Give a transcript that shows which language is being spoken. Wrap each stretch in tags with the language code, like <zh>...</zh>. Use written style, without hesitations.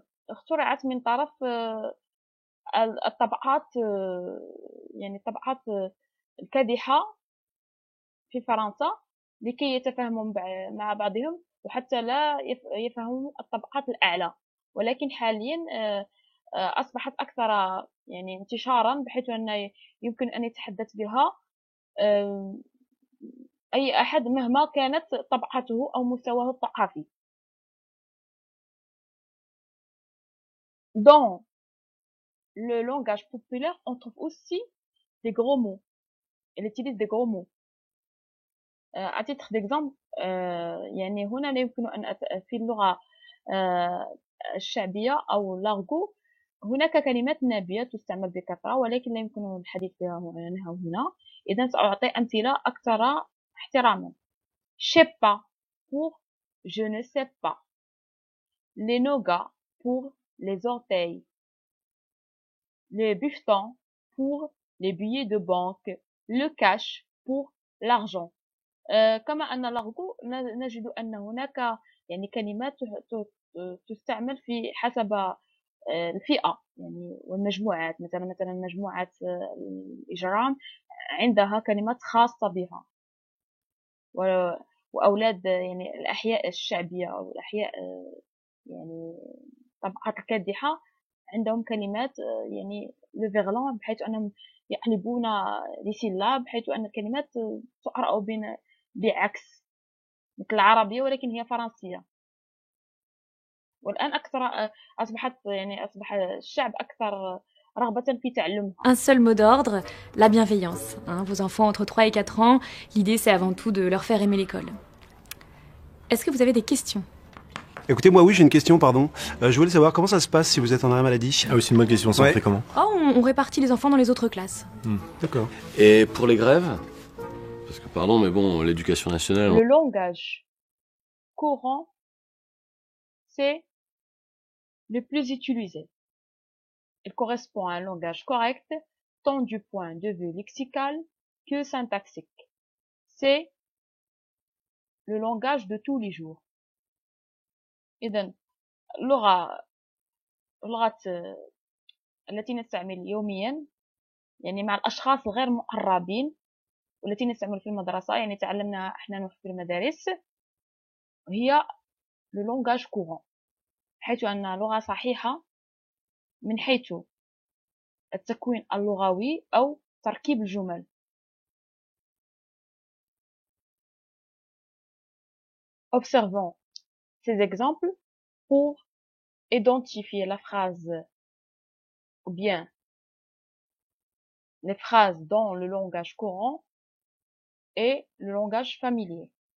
<ar>اخترعت من طرف الطبقات يعني الطبقات الكادحة في فرنسا لكي يتفاهموا مع بعضهم وحتى لا يفهموا الطبقات الأعلى ولكن حاليا أصبحت أكثر يعني انتشارا بحيث أن يمكن أن يتحدث بها أي أحد مهما كانت طبقته أو مستواه الثقافي.</ar> <fr>Dans le langage populaire, on trouve aussi des gros mots. Elle utilise des gros mots. À titre d'exemple,</fr> <ar>يعني هنا لا يمكن أن في اللغة الشعبية أو l'argot هناك كلمات نابية تستعمل بكثرة ولكن لا يمكن الحديث عنها هنا. إذا سأعطي أمثلة أكثر احتراما.</ar> <fr>Je sais pas pour je ne sais pas. Les nougats pour les orteils. Les bifetons pour les billets de banque. Le cash pour l'argent.</fr> <ar>كما أن اللغو نجد أن هناك يعني كلمات تستعمل في حسب الفئة يعني والمجموعات مثلا مجموعة الإجرام عندها كلمات خاصة بها وأولاد يعني الأحياء الشعبية أو الأحياء يعني الطبقات الكادحة عندهم كلمات يعني لو فيغلون بحيث أنهم يقلبون لي سيلاب بحيث أن الكلمات تقرأ بعكس مثل العربية ولكن هي فرنسية. والآن أكثر أصبح الشعب أكثر رغبة في تعلمها.</ar> <fr>Un seul mot d'ordre, la bienveillance. Hein, vos enfants entre 3 et 4 ans, l'idée c'est avant tout de leur faire aimer l'école. Est-ce que vous avez des questions? Écoutez, moi oui, j'ai une question, pardon. Je voulais savoir comment ça se passe si vous êtes en arrêt maladie. Ah oui, c'est une bonne question, ça Ouais. on fait comment? Oh, on répartit les enfants dans les autres classes. D'accord. Et pour les grèves? Parce que pardon, mais bon, l'éducation nationale... Le langage courant, c'est le plus utilisé. Il correspond à un langage correct, tant du point de vue lexical que syntaxique. C'est le langage de tous les jours.</fr> <ar>إذن اللغة التي نستعمل يوميا يعني مع الأشخاص الغير مقربين والتي نستعمل في المدرسة يعني تعلمنا احنا في المدارس هي le langage courant حيث أنها لغة صحيحة من حيث التكوين اللغوي أو تركيب الجمل.</ar> <fr>Observons ces exemples pour identifier la phrase ou bien les phrases dans le langage courant et le langage familier.</fr>